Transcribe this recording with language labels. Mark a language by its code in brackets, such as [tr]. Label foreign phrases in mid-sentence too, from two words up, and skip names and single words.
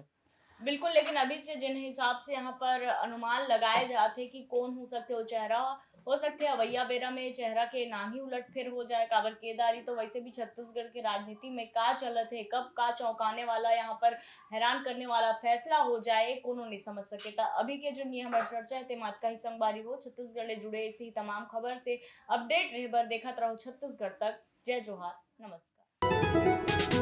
[hne] बिल्कुल, लेकिन अभी से जिन हिसाब से यहाँ पर अनुमान लगाए जाते कि कौन हो सकते हो चेहरा, हो सकते है अवैया बेरा में चेहरा के नाम ही उलट-फेर हो जाए काबर केदारी तो वैसे भी छत्तीसगढ़ के राजनीति में का चलत है, कब का चौंकाने वाला यहाँ पर हैरान करने वाला फैसला हो जाए, कोनो नहीं समझ सके। त अभी के जो ये हमर चर्चा है तेमा का ही संगवारी हो छत्तीसगढ़ ले जुड़े ऐसी ही तमाम खबर से अपडेट रहे बर देखत रहो छत्तीसगढ़ तक। जय जोहार, नमस्कार।